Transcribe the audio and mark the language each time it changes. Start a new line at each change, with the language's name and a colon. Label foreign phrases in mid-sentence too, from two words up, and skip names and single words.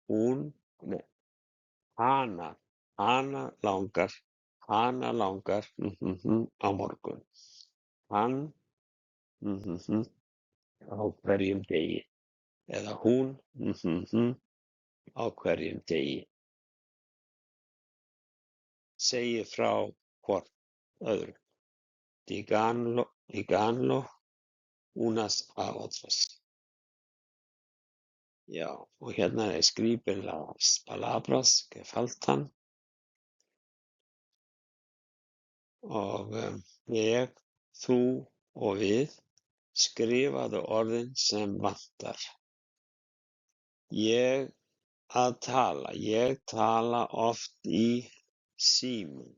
Icelandic: Hana langar á morgun. Hann á hverjum degi eða hún á hverjum degi. Segið frá hvort öðru.
Spanish: Díganlo unas a otras.
Icelandic: Já, og hérna er
Spanish: escriben las palabras que faltan.
Icelandic: Og ég, þú og við skrifaðu orðin sem vantar. Ég tala oft í símann.